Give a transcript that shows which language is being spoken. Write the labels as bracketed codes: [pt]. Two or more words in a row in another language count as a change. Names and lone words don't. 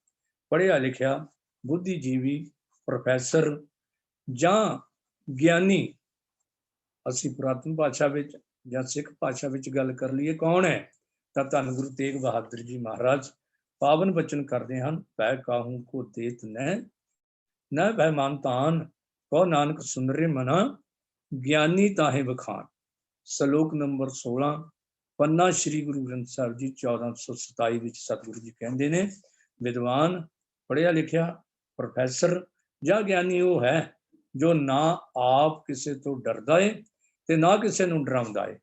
[pa] ਪੜ੍ਹਿਆ ਲਿਖਿਆ ਬੁੱਧੀਜੀਵੀ, ਪ੍ਰੋਫੈਸਰ ਜਾਂ ਗਿਆਨੀ, ਅਸੀਂ ਪੁਰਾਤਨ ਭਾਸ਼ਾ ਵਿੱਚ ਜਾਂ ਸਿੱਖ ਭਾਸ਼ਾ ਵਿੱਚ ਗੱਲ ਕਰ ਲਈਏ ਕੌਣ ਹੈ, ਤਾਂ ਧੰਨ ਗੁਰੂ ਤੇਗ ਬਹਾਦਰ ਜੀ ਮਹਾਰਾਜ ਪਾਵਨ ਬਚਨ ਕਰਦੇ ਹਨ। [hi] पै काहू को देत न भय मानतान, कहो नानक सुनरे मना, गिआनी ताहे वखाण। [pa] ਸ਼ਲੋਕ ਨੰਬਰ 16 ਪੰਨਾ ਸ਼੍ਰੀ ਗੁਰੂ ਗ੍ਰੰਥ ਸਾਹਿਬ ਜੀ 1427 ਵਿੱਚ ਸਤਿਗੁਰੂ ਜੀ ਕਹਿੰਦੇ ਨੇ, ਵਿਦਵਾਨ, ਪੜ੍ਹਿਆ ਲਿਖਿਆ, ਪ੍ਰੋਫੈਸਰ ਜਾਂ ਗਿਆਨੀ ਉਹ ਹੈ ਜੋ ਨਾ ਆਪ ਕਿਸੇ ਤੋਂ ਡਰਦਾ ਏ ਤੇ ਨਾ ਕਿਸੇ ਨੂੰ ਡਰਾਉਂਦਾ ਏ।